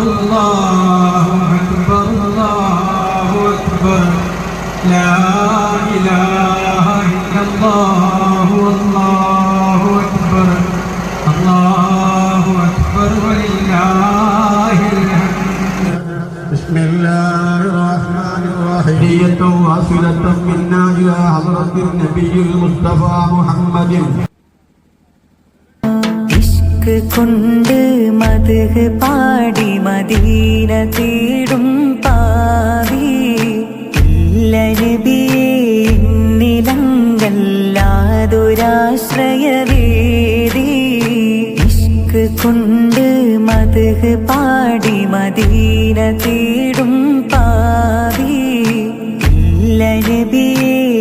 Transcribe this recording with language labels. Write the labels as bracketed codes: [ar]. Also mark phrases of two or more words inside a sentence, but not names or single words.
[ar] الله أكبر الله أكبر لا إله إلا الله والله أكبر الله أكبر ولله الحمد. بسم الله الرحمن الرحيم. نية واصلة منا إلى حضرة النبي المصطفى محمد. [ml] കൊണ്ട് മദ്ഹ് പാടി മദീന തേടും പാവി ഇല്ല നബിയേ നിലങ്കല്ലാതൊരാശ്രയവേദി ഇഷ്ക് കൊണ്ട് മദ്ഹ് പാടി മദീന തേടും പാവി ഇല്ല നബിയേ